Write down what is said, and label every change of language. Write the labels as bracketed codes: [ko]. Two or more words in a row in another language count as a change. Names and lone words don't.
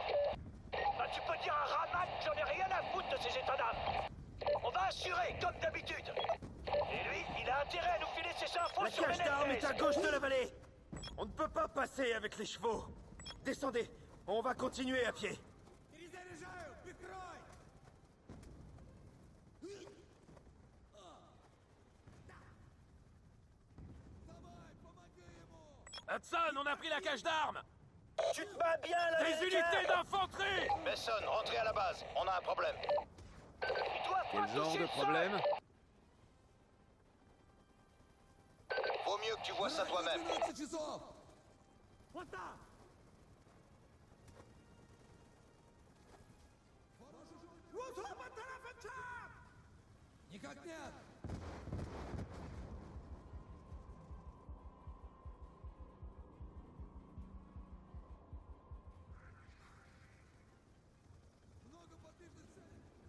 [fr] Bah tu peux dire à Rahman que j'en ai rien à foutre de ces états d'âme. On va assurer, comme d'habitude. Et lui, il a intérêt à nous filer ses infos sur La cache d'armes est à gauche de la vallée. On ne peut pas passer avec les chevaux. Descendez, on va continuer à pied. [ru] Перезаряжаю! Прикрой! Давай, помоги ему! [fr] Hudson, on a pris la cache d'armes. Tu te bats bien, là. Des unités d'infanterie. Mason, rentrez à la base, on a un problème. Quel genre de problème? Vaut mieux que tu vois ça toi-même. [ru] 12 часов! Никак нет! Много подвижных целей!